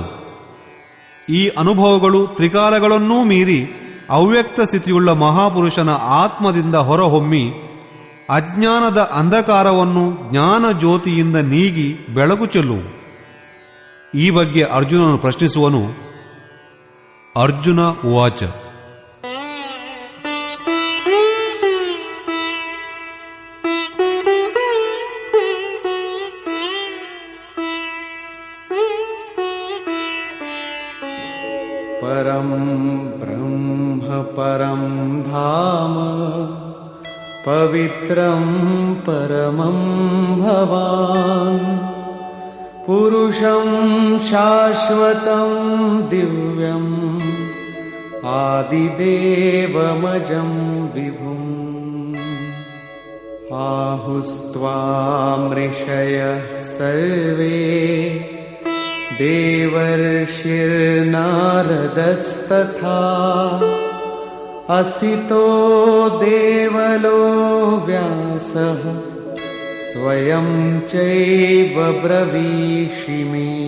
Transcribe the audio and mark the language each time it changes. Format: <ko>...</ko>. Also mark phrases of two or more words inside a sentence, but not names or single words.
<kn>ಈ ಅನುಭವಗಳು ತ್ರಿಕಾಲಗಳನ್ನೂ ಮೀರಿ ಅವ್ಯಕ್ತ ಸ್ಥಿತಿಯುಳ್ಳ ಮಹಾಪುರುಷನ ಆತ್ಮದಿಂದ ಹೊರಹೊಮ್ಮಿ ಅಜ್ಞಾನದ ಅಂಧಕಾರವನ್ನು ಜ್ಞಾನ ಜ್ಯೋತಿಯಿಂದ ನೀಗಿ ಬೆಳಕು ಚೆಲ್ಲುವು. ಈ ಬಗ್ಗೆ ಅರ್ಜುನನು ಪ್ರಶ್ನಿಸುವನು.</kn> <sa>ಅರ್ಜುನ ಉವಾಚ: ಪರಂ ಬ್ರಹ್ಮ ಪರಂ ಧಾಮ ಪವಿತ್ರಂ ಪರಮಂ ಭವಾನ್ ಪುರುಷಂ ಶಾಶ್ವತಂ ದಿವ್ಯಂ ಆದಿದೇವಮಜಂ ವಿಭುಂ ಆಹುಸ್ತ್ವಾಮೃಷಯಃ ಸರ್ವೇ ದೇವರ್ಷಿರ್ನಾರದಸ್ತಥಾ ಅಸಿತೋ ದೇವಲೋ ವ್ಯಾಸಃ ಸ್ವಯಂ ಚೈವ ಬ್ರವೀಷಿ ಮೇ.</sa>